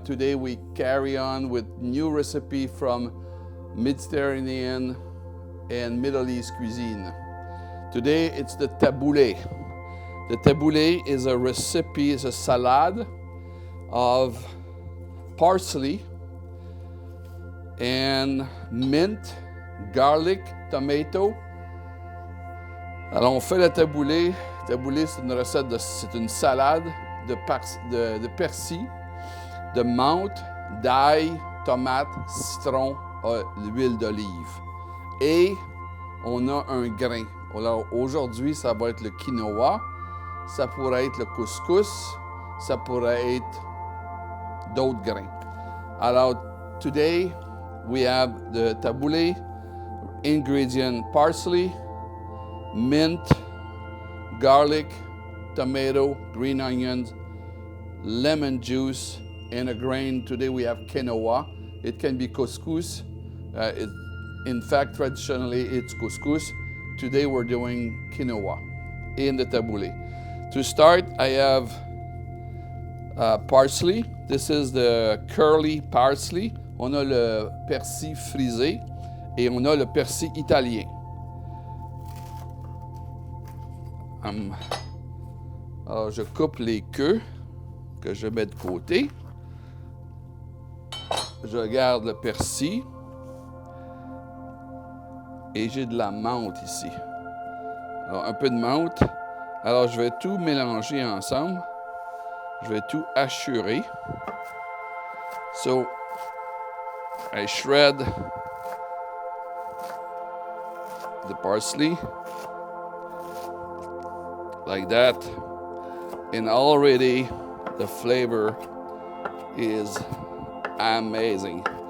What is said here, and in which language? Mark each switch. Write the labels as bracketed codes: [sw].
[en] Today we carry on with new recipe from Mediterranean and Middle East cuisine. Today it's the tabouleh. The tabouleh is a recipe, is a salad of parsley and mint, garlic, tomato. [fr] Alors on fait le tabouleh. Tabouleh, c'est une recette c'est une salade de persil, de menthe, d'ail, tomate, citron, l'huile d'olive. Et on a un grain. Alors aujourd'hui, ça va être le quinoa, ça pourrait être le couscous, ça pourrait être d'autres grains. [en] Alors, today we have the tabouleh, ingredient parsley, mint, garlic, tomato, green onions, lemon juice, and a grain. Today we have quinoa. It can be couscous. In fact, traditionally it's couscous. Today we're doing quinoa in the tabouleh. To start, I have parsley. This is the curly parsley. [fr] On a le persil frisé et on a le persil italien. Alors, je coupe les queues que je mets de côté. Je garde le persil. Et j'ai de la menthe ici. Alors, un peu de menthe. Alors, je vais tout mélanger ensemble. Je vais tout hachurer. [en] So, I shred the parsley like that. And already the flavor is amazing.